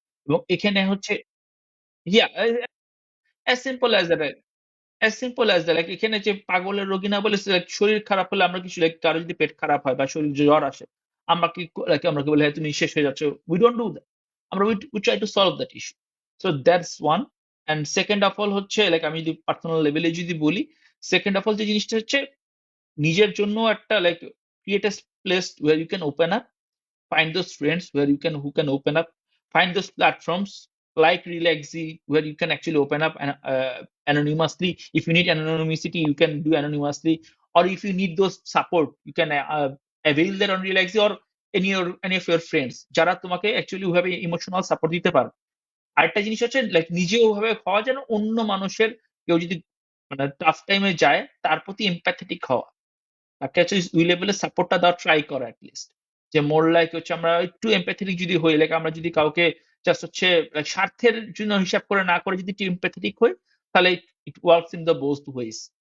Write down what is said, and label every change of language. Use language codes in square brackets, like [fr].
[bn] এবং এখানে হচ্ছে [en] yeah as simple as that, [bn] as simple as that. Like এখানে যে পাগলের রোগী না বলে লাইক শরীর খারাপ হলে আমরা কিছু লাইক কারো যদি পেট খারাপ হয় বা শরীর জ্বর আসে, আমরা কি লাইক আমরা কি বলি হ্যাঁ তুমি শেষ হয়ে যাচ্ছ, [en] We don't do that. আমরা we try to solve that issue. So that's one. And second of all হচ্ছে like [bn] আমি যদি পার্সোনাল লেভেলে যদি বলি, [en] Second of all যে জিনিসটা হচ্ছে নিজের জন্য একটা like create a place where you can open up, find those friends where you can who can open up, find those platforms like Relaxy where you can actually open up and anonymously. If you need anonymity, you can do anonymously, or if you need those support, you can avail that on Relaxy or any of your friends [bn] যারা তোমাকে actually ওইভাবে emotional support দিতে পারে। আরেকটা জিনিস হচ্ছে like নিজে ওভাবে হওয়া যেন অন্য মানুষের কেউ যদি মানে টাফ টাইমে যায় তার প্রতি এমপ্যাথেটিক হওয়া, তাকে হচ্ছে ওই লেভেলের সাপোর্টটা দেওয়ার ট্রাই করা এটলিস্ট। যে মোর লাইক হচ্ছে আমরা একটু এমপ্যাথেটিক যদি হই, লাইক আমরা যদি কাউকে জাস্ট হচ্ছে like স্বার্থের জন্য হিসাব করে না করে যদি একটু এমপ্যাথেটিক হই, তাহলে [en] It works in the both ways.